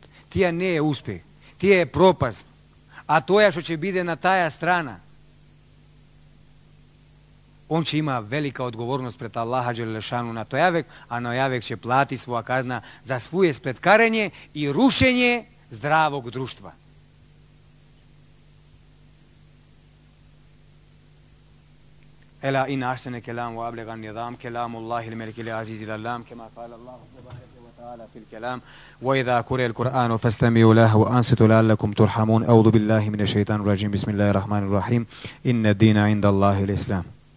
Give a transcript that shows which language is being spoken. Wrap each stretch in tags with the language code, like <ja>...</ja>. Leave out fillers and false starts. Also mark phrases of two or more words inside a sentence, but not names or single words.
<sr>Tija ne je uspeh, tija je propast, a to je što će bide na taja strana. On će ima velika odgovornost pred Allaha Đelešanu na to javek, a na javek će plati svoja kazna za svoje spletkarenje i rušenje zdravog društva.</sr> <ar>ألا إن أحسن كلام وأبلغ النظام كلام الله الملك العزيز العلام كما قال الله تبارك وتعالى في الكلام وإذا قرئ القرآن فاستمعوا له وأنصتوا لعلكم ترحمون أعوذ بالله من الشيطان الرجيم بسم الله الرحمن الرحيم إن الدين عند الله الإسلام</ar>